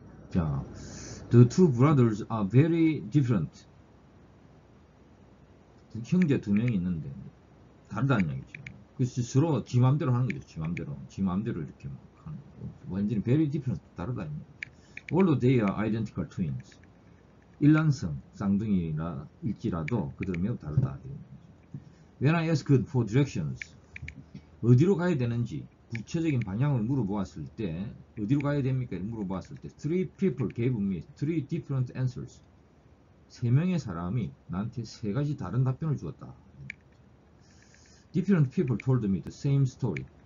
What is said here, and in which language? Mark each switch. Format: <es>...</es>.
<en>자, the two brothers are very different.</en> <ko>형제 두 명이 있는데 다르다는 얘기죠. 그래서 서로 지 마음대로 하는 거죠. 지 마음대로 이렇게 막 하는 거. 완전히</ko> <en>very different,</en> <ko>다르다는 얘기죠.</ko> <en>Although they are identical twins.</en> <ko>일란성 쌍둥이일지라도 그들은 매우 다르다.</ko> <en>When I asked for directions,</en> <ko>어디로 가야 되는지 구체적인 방향을 물어보았을 때 어디로 가야 됩니까? 물어보았을 때</ko> <en>Three people gave me three different answers.</en> <ko>세 명의 사람이 나한테 세 가지 다른 답변을 주었다.</ko> <en>Different people told me the same story.</en>